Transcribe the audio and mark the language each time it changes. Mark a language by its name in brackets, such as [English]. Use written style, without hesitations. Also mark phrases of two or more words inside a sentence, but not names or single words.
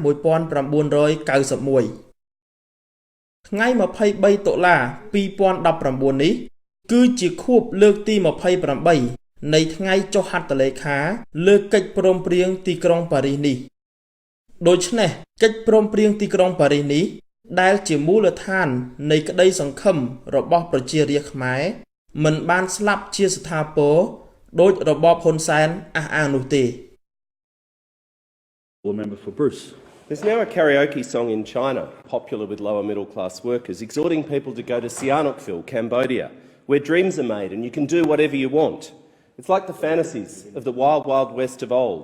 [Khmer] 1991 ថ្ងៃ23តុលា2019នេះគឺជាខួបលើកទី28នៃថ្ងៃចុះហត្ថលេខាលើកិច្ចព្រមព្រៀងទីក្រុងប៉ារីសនេះដូច្នេះកិច្ចព្រមព្រៀងទីក្រុងប៉ារីសនេះដែលជាមូលដ្ឋាននៃក្តីសង្ឃឹមរបស់ប្រជារាស្ត្រខ្មែរមិនបានស្លាប់ជាស្ថាពរដោយរបបហ៊ុនសែនអះអាងនោះទេ [English] There's now a karaoke song in China, popular with lower middle class workers, exhorting people to go to Sihanoukville, Cambodia, where dreams are made and you can do whatever you want. It's like the fantasies of the wild, wild west of old.